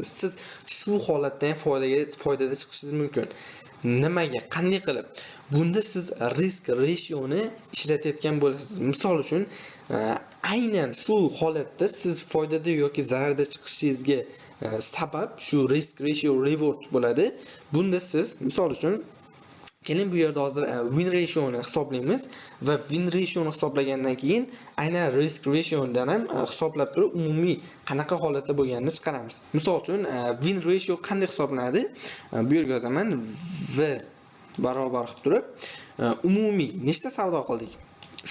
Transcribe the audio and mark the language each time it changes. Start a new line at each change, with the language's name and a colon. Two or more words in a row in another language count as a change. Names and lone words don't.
Uzbek: Siz shu holatdan foydada chiqishingiz mumkin. Nimaga? Qanday qilib? Bunda siz
English: risk ratio
Uzbek: ni ishlatayotgan bo'lasiz. Misol uchun, aynan shu holatda siz foydada yoki zararda chiqishingizga sabab shu
English: risk ratio reward
Uzbek: bo'ladi. Bunda siz misol uchun keling, bu yerda hozir
English: win ratio
Uzbek: ni hisoblaymiz va
English: win ratio
Uzbek: ni hisoblagandan keyin aynan
English: risk ratio
Uzbek: dan ham hisoblab turib umumiy qanaqa holatda bo'lganini chiqaramiz. Misol uchun
English: win ratio
Uzbek: qanday hisoblanadi? Bu yerga yozaman v barobar qilib turib umumiy nechta savdo qildik?